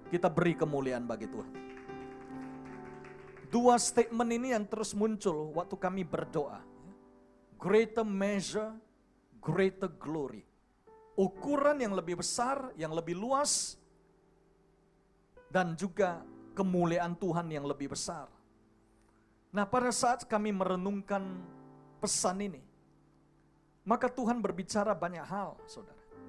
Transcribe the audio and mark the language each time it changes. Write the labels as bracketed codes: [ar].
[id] Kita beri kemuliaan bagi Tuhan. 2 statement ini yang terus muncul waktu kami berdoa. [en] Greater measure, greater glory. [id] Ukuran yang lebih besar, yang lebih luas, dan juga kemuliaan Tuhan yang lebih besar. Nah, pada saat kami merenungkan pesan ini, maka Tuhan berbicara banyak hal, saudara.